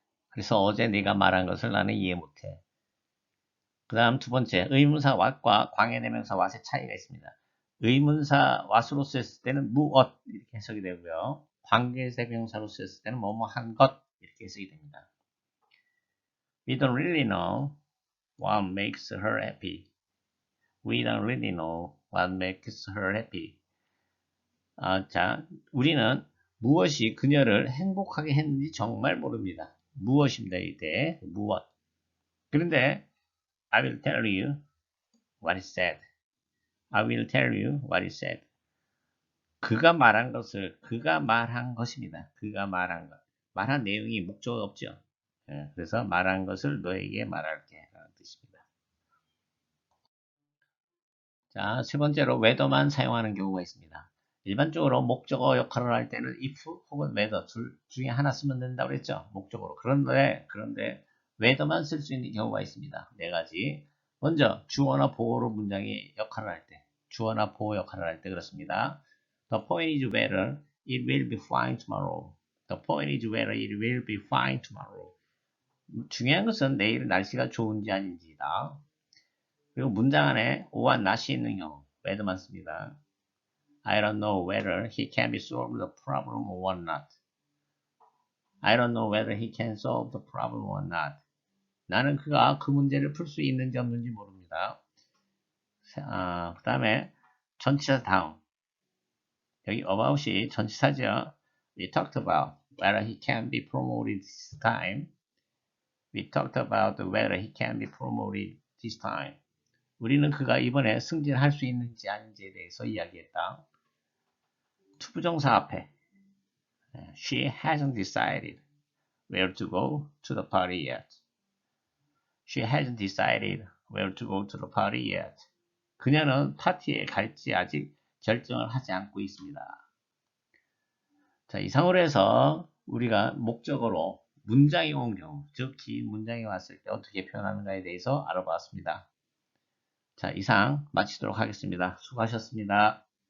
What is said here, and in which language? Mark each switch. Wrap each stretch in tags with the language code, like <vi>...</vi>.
<ko>그래서 어제 내가 말한 것을 나는 이해 못해. 그 다음 두 번째, 의문사 what과 관계대명사 what의 차이가 있습니다. 의문사 what으로 쓰였을 때는 무엇 이렇게 해석이 되고요. 관계대명사로 쓰였을 때는 뭐뭐 한 것 이렇게 해석이 됩니다.</ko> <en>We don't really know what makes her happy. We don't really know what makes her happy.</en> <ko>자, 우리는 무엇이 그녀를 행복하게 했는지 정말 모릅니다. 무엇입니다. 이때 무엇. 그런데</ko> <en>I will tell you what he said. I will tell you what he said.</en> <ko>그가 말한 것입니다. 그가 말한 것. 말한 내용이 목적어 없죠. 그래서 말한 것을 너에게 말할게 라는 뜻입니다. 자, 세 번째로 whether만 사용하는 경우가 있습니다. 일반적으로 목적어 역할을 할 때는 if 혹은 whether 둘 중에 하나 쓰면 된다고 그랬죠. 목적어로. 그런데 whether만 쓸 수 있는 경우가 있습니다. 4가지. 먼저 주어나 보어로 문장의 역할을 할 때, 주어나 보어 역할을 할 때 그렇습니다.</ko> <en>The point is whether it will be fine tomorrow. The point is whether it will be fine tomorrow.</en> <ko>중요한 것은 내일 날씨가 좋은지 아닌지다. 그리고 문장 안에 오와 not이 있는 경우 whether만 씁니다.</ko> <en>I don't know whether he can be solved the problem or not. I don't know whether he can solve the problem or not.</en> <ko>나는 그가 그 문제를 풀 수 있는지 없는지 모릅니다. 그 다음에 전치사 다음. 여기 about이 전치사죠.</ko> <en>We talked about whether he can be promoted this time. We talked about whether he can be promoted this time.</en> <ko>우리는 그가 이번에 승진할 수 있는지 아닌지에 대해서 이야기했다. 투부정사 앞에</ko> <en>She hasn't decided where to go to the party yet. She hasn't decided where to go to the party yet.</en> <ko>그녀는 파티에 갈지 아직 결정을 하지 않고 있습니다. 자, 이상으로 해서 우리가 목적어로 문장이 온 경우, 즉 긴 문장이 왔을 때 어떻게 표현하는가에 대해서 알아보았습니다. 자, 이상 마치도록 하겠습니다. 수고하셨습니다.</ko>